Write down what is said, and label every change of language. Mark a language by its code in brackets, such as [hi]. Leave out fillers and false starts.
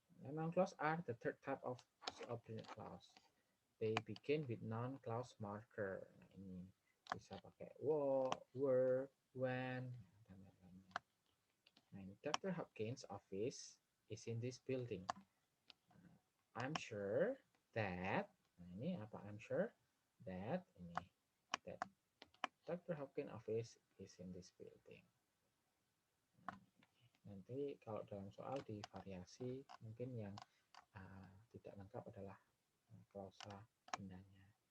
[en] Noun clause are the third type of subordinate clause. They begin with noun clause marker. [id] Nah, ini bisa pakai were, when, dan lain-lainnya. Nah, Dr. [en] Hopkins' office is in this building. I'm sure that, [id] nah ini apa? [en] I'm sure that, ini that Dr. Hopkins' office is in this building. [id] Nanti kalau dalam soal di variasi mungkin yang tidak lengkap adalah klausa bendanya.